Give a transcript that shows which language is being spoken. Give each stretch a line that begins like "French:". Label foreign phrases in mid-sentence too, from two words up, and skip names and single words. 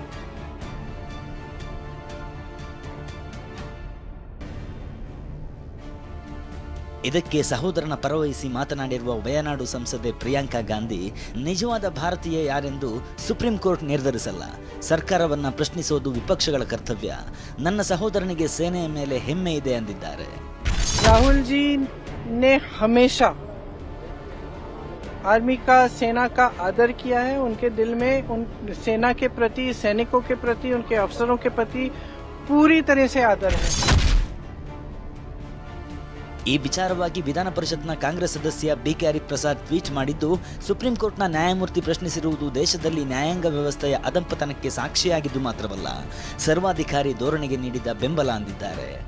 Kannada: ಇದಕ್ಕೆ ಸಹೋದರನ ಪರವಹಿಸಿ ಮಾತನಾಡಿರುವ ವಯನಾಡು ಸಂಸದೆ ಪ್ರಿಯಾಂಕಾ ಗಾಂಧಿ ನಿಜವಾದ ಭಾರತೀಯ ಯಾರೆಂದು ಸುಪ್ರೀಂ ಕೋರ್ಟ್ ನಿರ್ಧರಿಸಲ್ಲ. ಸರ್ಕಾರವನ್ನ ಪ್ರಶ್ನಿಸೋದು ವಿಪಕ್ಷಗಳ ಕರ್ತವ್ಯ. ನನ್ನ ಸಹೋದರನಿಗೆ ಸೇನೆಯ ಮೇಲೆ ಹೆಮ್ಮೆ ಇದೆ ಎಂದಿದ್ದಾರೆ.
Hindi: राहुल जी ने हमेशा आर्मी का सेना का आदर किया है. उनके दिल में उन सेना के प्रति, सैनिकों के प्रति, उनके अफसरों के प्रति पूरी तरह से आदर है.
Kannada: ಈ ವಿಚಾರವಾಗಿ ವಿಧಾನ ಪರಿಷತ್ನ ಕಾಂಗ್ರೆಸ್ ಸದಸ್ಯ ಬಿಕೆ ಹರಿಪ್ರಸಾದ್ ಟ್ವೀಟ್ ಮಾಡಿದ್ದು, ಸುಪ್ರೀಂ ಕೋರ್ಟ್ನ ನ್ಯಾಯಮೂರ್ತಿ ಪ್ರಶ್ನಿಸಿರುವುದು ದೇಶದಲ್ಲಿ ನ್ಯಾಯಾಂಗ ವ್ಯವಸ್ಥೆಯ ಅಧಂಪತನಕ್ಕೆ ಸಾಕ್ಷಿಯಾಗಿದ್ದು ಮಾತ್ರವಲ್ಲ, ಸರ್ವಾಧಿಕಾರಿ ಧೋರಣೆಗೆ ನೀಡಿದ ಬೆಂಬಲ ಅಂದಿದ್ದಾರೆ.